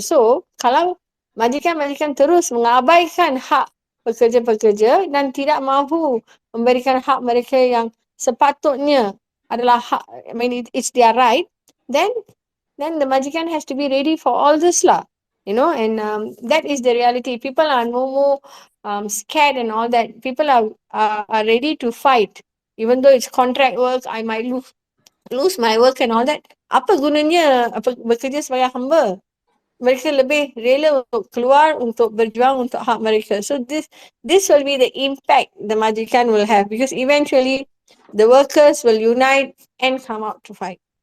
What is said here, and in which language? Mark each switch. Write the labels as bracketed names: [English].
[Malay] So, kalau majikan-majikan terus mengabaikan hak pekerja-pekerja dan tidak mahu memberikan hak mereka yang sepatutnya adalah hak, [English] I mean it's their right, then the majikan has to be ready for all this lah, you know, and that is the reality. People are no more scared and all that. People are ready to fight, even though it's contract work. I might lose my work and all that. [Malay] Apa gunanya bekerja sebagai hamba? Mereka lebih rela untuk keluar untuk berjuang untuk hak mereka. [English] So this will be the impact the majikan will have, because eventually the workers will unite and come out to fight.